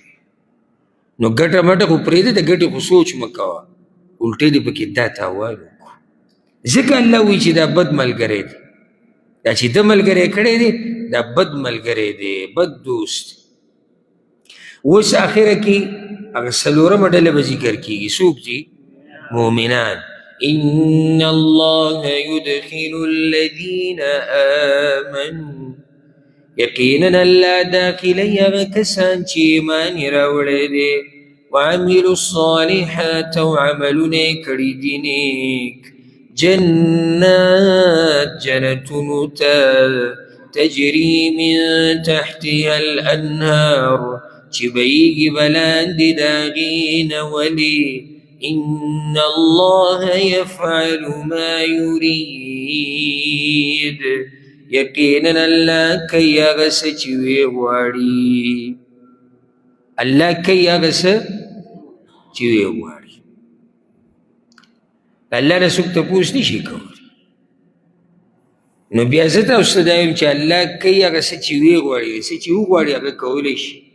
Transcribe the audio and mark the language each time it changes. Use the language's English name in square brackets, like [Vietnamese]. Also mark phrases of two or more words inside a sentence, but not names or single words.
[Pashto] نو ګټه مټه خو پرېږده، د ګټې خو سوچ مه کوه، الټې دې پکې دا تاوان وکړو. ځکه الله وایي چې دا بد ملګری دی، دا چې ده ملګری کړی دی دا بد ملګری دی، بد دوست. اوس آخره کې هغه څلورمه ډله به ذکر کېږي. څوک دي؟ مؤمنان. [Arabic] ان الله يدخل الذين آمنوا، [Pashto] یقینا الله داخلی هغه کسان چې ایمان یې راوړی دی، [Arabic] وعملوا الصالحات [Pashto] او عملونه یې کړي دي نیک، جنات جنتونو ته [Arabic] تجري من تحتها الانهار، [Pashto] چې بهیږي به لاندې د هغې نه. ولې؟ [Arabic] ان الله يفعل ما يريد، [Pashto] یقینا الله کوي هغه څه چې ویې غواړي. الله کوي هغه څه چې ویې غواړي. الله نه څوک تپوس نشي کولی. نو بیا زه تاسو ته دا وایم چې الله کوي هغه څه چې ویې غواړي، څه چې وغواړي هغه کولی شي.